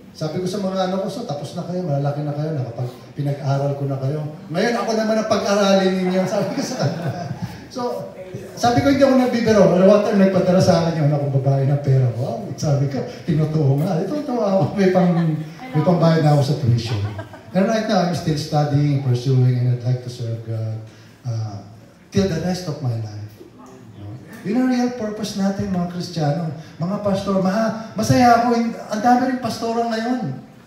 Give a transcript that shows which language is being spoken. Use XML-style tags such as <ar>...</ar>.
<tl>Sabi ko sa mga anak ko, so tapos na kayo, malalaki na kayo, pinag-aral ko na kayo. Ngayon ako naman ang pag-aralin ninyo, sabi ko sa kanila. So, sabi ko hindi ako nagbibiro.</tl> <en>One time</en> <tl>nagpadala sa akin yung anak kong babae ng pera. Wow, sabi ko, tinutuho nga. Ito, may pangbayad na ako sa tuition.</tl> <en>And right now, I'm still studying, pursuing, and I'd like to serve God till the rest of my life.</en> <tl>Yun ang real purpose natin, mga Kristiyano. Mga pastor, masaya ako. Ang dami rin pastoral ngayon.</tl>